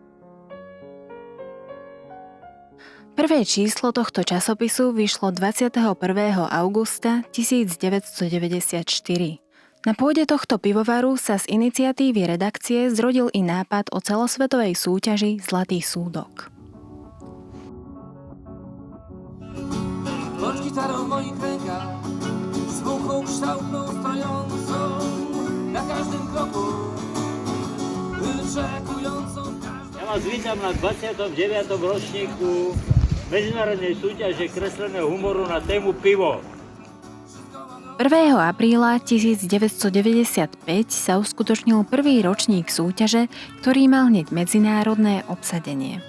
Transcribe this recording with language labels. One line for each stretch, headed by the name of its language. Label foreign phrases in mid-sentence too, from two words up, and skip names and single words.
Slovak: Prvé číslo tohto časopisu vyšlo 21. augusta 1994. Na pôde tohto pivovaru sa z iniciatívy redakcie zrodil i nápad o celosvetovej súťaži Zlatý súdok.
Polish: Bądź gitarą w moich rękach, z muchą kształtną stojącą na każdym kroku, wyczekującą każdą...
Slovak: Ja vás vítam na 29. ročníku medzinárodnej súťaže kresleného humoru na tému pivo. 1. apríla 1995 sa uskutočnil prvý ročník súťaže, ktorý mal hneď medzinárodné obsadenie.